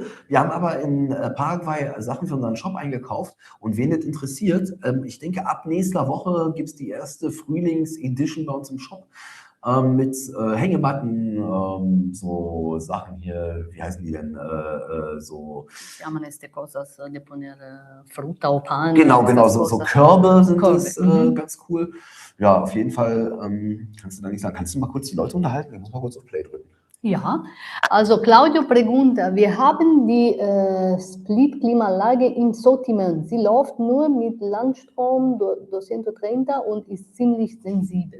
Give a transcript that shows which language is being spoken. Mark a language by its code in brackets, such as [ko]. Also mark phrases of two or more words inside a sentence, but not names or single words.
[de] Wir haben aber in Paraguay Sachen für unseren Shop eingekauft und wen das interessiert, ich denke, ab nächster Woche gibt es die erste Frühlings-Edition bei uns im Shop mit Hängematten, so Sachen hier, wie heißen die denn? So. [es] Llaman este cosas de poner fruta o pan. [de] Genau, so Körbe sind das ganz cool. Ja, auf jeden Fall kannst du da nicht sagen. Kannst du mal kurz die Leute unterhalten? Ich muss mal kurz auf Play drücken. Ja, also Claudio pregunta, wir haben die Split-Klimaanlage im Sortiment. Sie läuft nur mit Landstrom 230 und ist ziemlich sensibel.